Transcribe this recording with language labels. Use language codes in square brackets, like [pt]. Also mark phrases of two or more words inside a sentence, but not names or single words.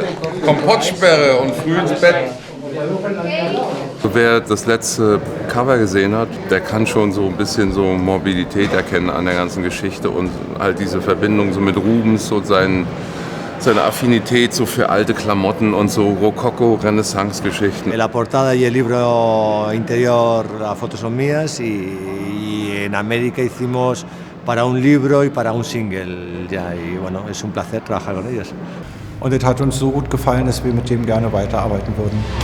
[de] Kompottsperre und früh ins Bett. Wer das letzte Cover gesehen hat, der kann schon so ein bisschen so Morbidität erkennen an der ganzen Geschichte und halt diese Verbindung so mit Rubens und seine Affinität so für alte Klamotten und so Rokoko-Renaissance-Geschichten. [es] En la portada y el libro interior, las fotos son mías y en América hicimos para un libro y para un single. Ja, y bueno, es un placer trabajar con ellos. [de] Und es hat uns so gut gefallen, dass wir mit dem gerne weiterarbeiten würden.